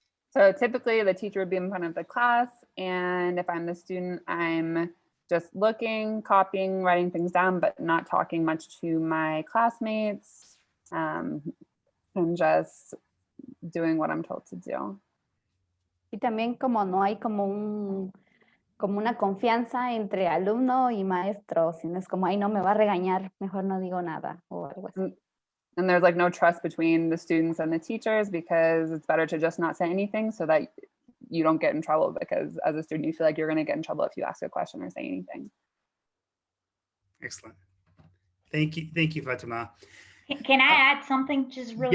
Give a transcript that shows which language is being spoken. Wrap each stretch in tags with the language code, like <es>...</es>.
<en>So typically the teacher would be in front of the class, and if I'm the student, I'm just looking, copying, writing things down, but not talking much to my classmates, and just doing what I'm told to do.</en> <es>Y también como no hay como una confianza entre alumno y maestro, sino es como, ay, no me va a regañar, mejor no digo nada o algo así.</es> <en>And there's like no trust between the students and the teachers, because it's better to just not say anything so that you don't get in trouble, because as a student, you feel like you're going to get in trouble if you ask a question or say anything. Excellent. Thank you, Fatima. Can I add something just really</en>